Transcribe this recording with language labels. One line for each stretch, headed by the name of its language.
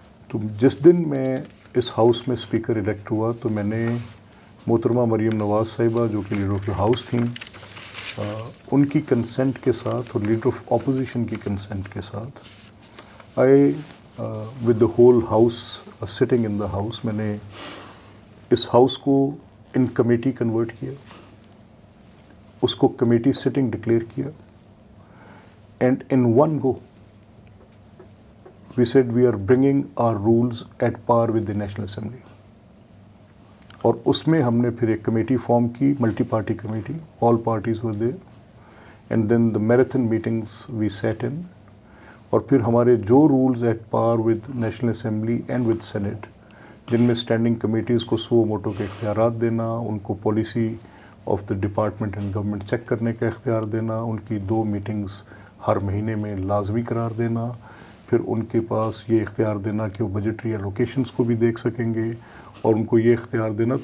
Urdu: تو جس دن میں اس ہاؤس میں اسپیکر الیکٹ ہوا, تو میں نے محترمہ مریم نواز صاحبہ جو کہ لیڈر آف دا ہاؤس تھیں, ان کی کنسنٹ کے ساتھ اور لیڈر آف اپوزیشن کی کنسنٹ کے ساتھ
English: I with the whole house sitting in the house,
Urdu: میں نے اس ہاؤس کو ان کمیٹی کنورٹ کیا, اس کو کمیٹی سٹنگ ڈکلیئر کیا,
English: And in one go we said we are bringing our rules at par with the National Assembly.
Urdu: اور اس میں ہم نے پھر ایک کمیٹی فارم کی, multi party committee,
English: all parties were there, and then the marathon meetings we sat in.
Urdu: اور پھر ہمارے جو
English: rules at par with national assembly and with senate,
Urdu: جن میں اسٹینڈنگ کمیٹیز کو سو موٹو کے اختیارات دینا, ان کو
English: policy of the department and government
Urdu: check کرنے کا اختیار دینا, ان کی 2 میٹنگز ہر مہینے میں لازمی قرار دینا, پھر ان کے پاس یہ اختیار دینا کہ وہ بجٹری الوکیشنز کو بھی دیکھ سکیں گے, اور ان کو یہ اختیار دینا.